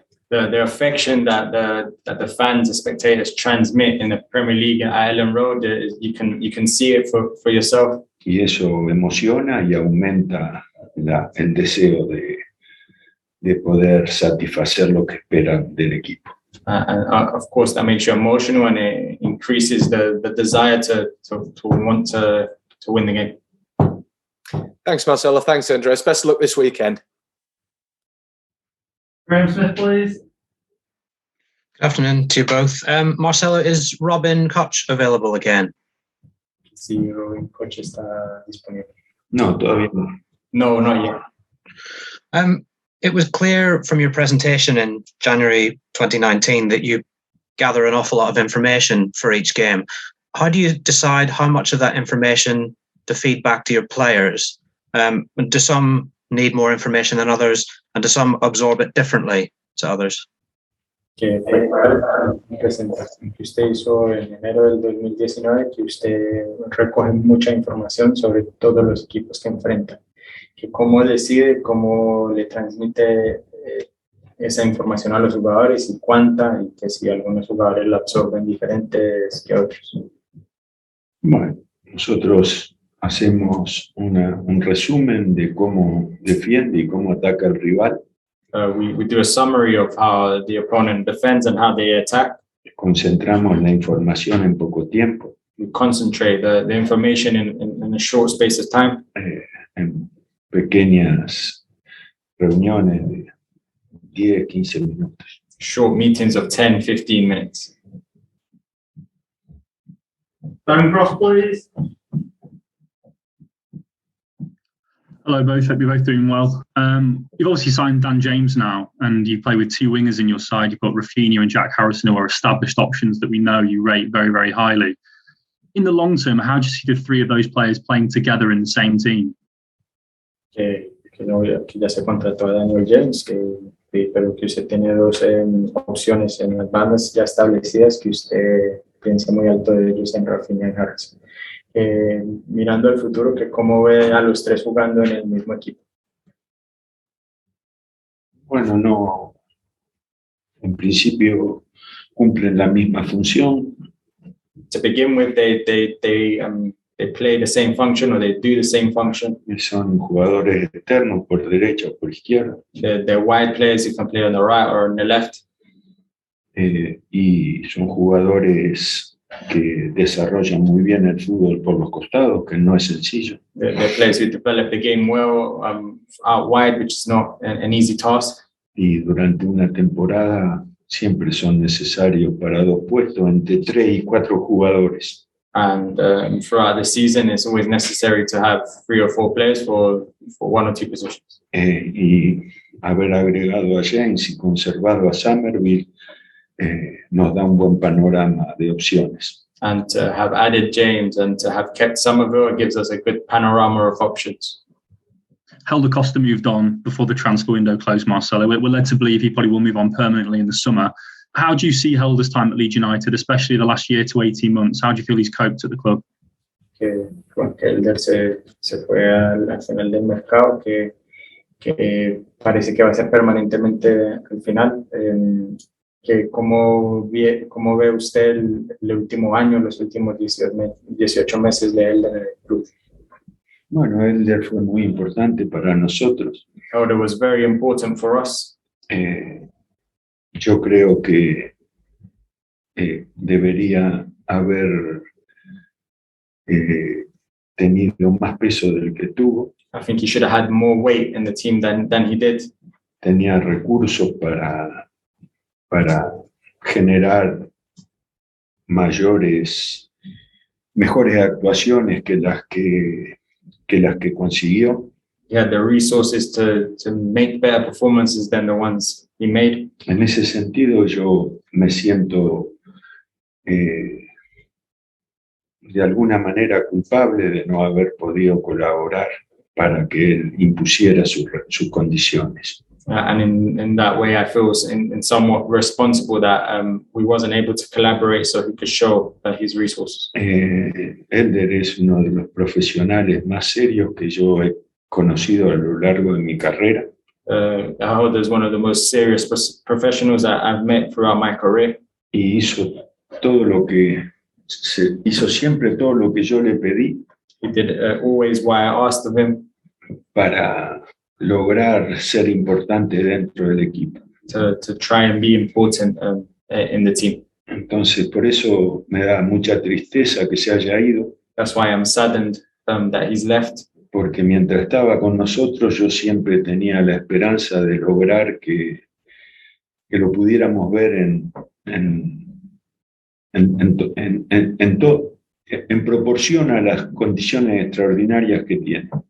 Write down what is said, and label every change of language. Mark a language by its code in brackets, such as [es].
[en] The affection that the fans, the spectators transmit in the Premier League at Ireland Road, you can see it for yourself. [es] Y eso emociona y aumenta el deseo de poder satisfacer lo que esperan del equipo. [en] And of course, that makes you emotional and it increases the desire to want to win the game. Thanks, Marcelo. Thanks, Andres. Best of luck this weekend. Graham Smith, please. Good afternoon to you both. Marcelo, is Robin Koch available again? [es] Si Robin Koch está disponible. No, todavía no. [en] No, not yet. It was clear from your presentation in January 2019 that you gather an awful lot of information for each game. How do you decide how much of that information to feed back to your players? Do some need more information than others, and do some absorb it differently to others? [es] Que fue una presentación que usted hizo en enero del 2019, que usted recoge mucha información sobre todos los equipos que enfrentan, que cómo decide, cómo le transmite esa información a los jugadores y cuánta, y que si algunos jugadores la absorben diferentes que otros. Bueno, nosotros hacemos un resumen de cómo defiende y cómo ataca el rival. [en] We do a summary of how the opponent defends and how they attack. [es] Concentramos la información en poco tiempo. [en] We concentrate the information in a short space of time. [es] En pequeñas reuniones de 10, 15 minutos. [en] Short meetings of 10, 15 minutes. Darren Cross, please. Hello both, hope you're both doing well. You've obviously signed Dan James now, and you play with two wingers in your side. You've got Rafinha and Jack Harrison, who are established options that we know you rate very, very highly. In the long term, how do you see the three of those players playing together in the same team? [es] Que ya se contrató a Daniel James, pero que usted tiene dos opciones en las bandas ya establecidas, que usted piensa muy alto de ellos en Rafinha y Harrison. Mirando al futuro, que cómo ve a los tres jugando en el mismo equipo. Bueno, no, en principio cumplen la misma función. [en] To begin with, they play the same function, or they do the same function. [es] Son jugadores externos por derecha o por izquierda. [en] They're wide players who can play on the right or on the left. [es] Y son jugadores que desarrollan muy bien el fútbol por los costados, que no es sencillo. [en] They're players who develop the game well out wide, which is not an easy task. [es] Y durante una temporada siempre son necesarios para dos puestos entre 3 y 4 jugadores. [en] And throughout the season, it's always necessary to have 3 or 4 players for 1 or 2 positions. [es] Y haber agregado a James y conservado a Somerville nos da un buen panorama de opciones. [en] And to have added James and to have kept Somerville gives us a good panorama of options. Helder Costa moved on before the transfer window closed, Marcelo. We're led to believe he probably will move on permanently in the summer. How do you see Helder's time at Leeds United, especially the last year to 18 months? How do you feel he's coped at the club? [es] Que Helder se fue al final del mercado, que parece que va a ser permanentemente al final. Que cómo ve usted el último año, los últimos 18 meses de Helder en el club. Bueno, Helder fue muy importante para nosotros. [en] Helder was very important for us. [es] Yo creo que debería haber tenido más peso del que tuvo. [en] I think he should have had more weight in the team than he did. [es] Tenía recursos para generar mejores actuaciones que las que consiguió. [en] He had the resources to make better performances than the ones he made. [es] En ese sentido, yo me siento de alguna manera culpable de no haber podido colaborar para que él impusiera sus condiciones. [en] And in that way, I feel in somewhat responsible that we wasn't able to collaborate so he could show his resources. [es] Elder es uno de los profesionales más serios que yo he conocido a lo largo de mi carrera. [en] Elder is one of the most serious professionals that I've met throughout my career. [es] Y hizo siempre todo lo que yo le pedí. [en] He did always what I asked of him. [es] Para lograr ser importante dentro del equipo. [en] To try and be important in the team. [es] Entonces, por eso me da mucha tristeza que se haya ido. [en] That's why I'm saddened that he's left. [es] Porque mientras estaba con nosotros, yo siempre tenía la esperanza de lograr que lo pudiéramos ver en proporción a las condiciones extraordinarias que tiene.